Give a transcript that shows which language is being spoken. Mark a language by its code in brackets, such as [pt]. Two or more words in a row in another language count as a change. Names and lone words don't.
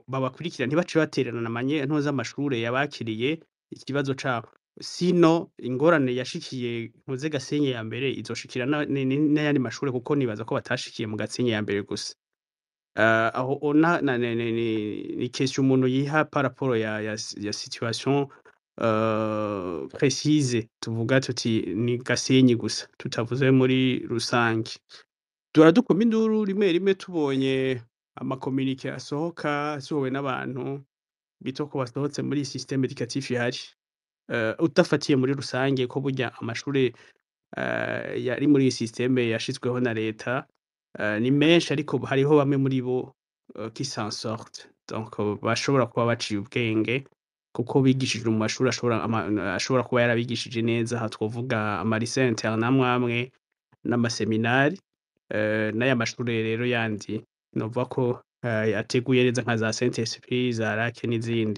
[rn] babakurikira ntibace baterana ntuze amashure yabakiriye ikibazo cabo sino ingorane yashikiye ntuze Gasenyi ya mbere izoshikira n'ayandi mashure kuko nibaza ko batashikiye mu Gasenyi ya mbere gusa aho ona ni question umuntu yiha [fr] par rapport [rn] ya [fr] situation précise [rn] tuvuga tuti ni Gasenyi gusa tutavuze muri rusange. Turadukoma induru rimwe rimwe tubonye amakominike asohowe n'abantu bita ko basohotse muri [fr] système éducatif [rn] ihari. Udafatiye muri rusange ko burya amashure yari muri iyi système yashizweho na leta ni menshi ariko hariho bamwe muri bo [fr] qui s'en sortent. [rn] Donc bashobora kuba baciye ubwenge kuko bigishijwe mu mashuri ashobora kuba yarabigishije neza. Aha twovuga ama [fr] lycée interne [rn] amwe n'amaseminari n'aya mashure rero yandi novuga ko yateguye neza nka za Saint Esprit, za Lac n'izindi.